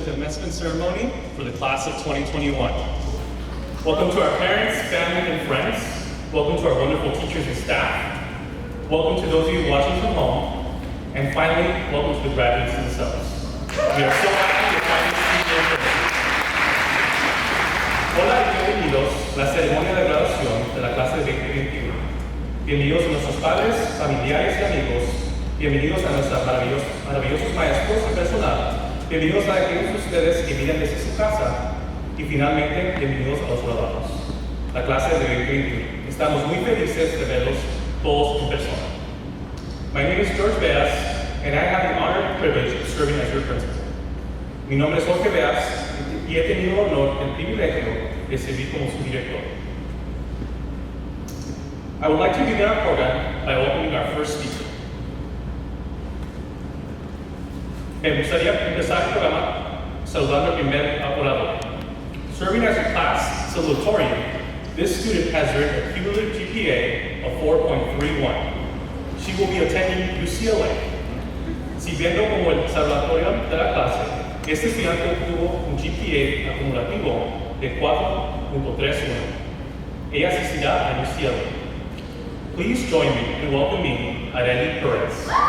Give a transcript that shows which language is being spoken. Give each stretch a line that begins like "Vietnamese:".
English: commencement ceremony for the class of 2021. Welcome to our parents, family, and friends. Welcome to our wonderful teachers and staff. Welcome to those of you watching from home. And finally, welcome to the graduates themselves. We are so happy to finally see you in person.
Spanish: Hola y bienvenidos a la ceremonia de graduación de la clase de 2021. Bienvenidos a nuestros padres, familiares y amigos. Bienvenidos a nuestros maravillosos maestros y personal. Bienvenidos a aquellos de ustedes que miran desde su casa. Y finalmente, bienvenidos a los graduados. La clase de 2021. Estamos muy felices de verlos todos en persona.
English: My name is George Beas, and I have the honor and privilege of serving as your principal.
Spanish: Mi nombre es Jorge Beas, y he tenido el privilegio de servir como su director.
English: I would like to begin our program by welcoming our first speaker.
Spanish: Me gustaría empezar el programa saludando al primer orador.
English: Serving as a class salutatorian, this student has earned a cumulative GPA of 4.31. She will be attending UCLA.
Spanish: Sirviendo como el salutatorian de la clase, este estudiante obtuvo un GPA acumulativo de 4.31. Ella asistirá a UCLA.
English: Please join me in welcoming Arely Perez.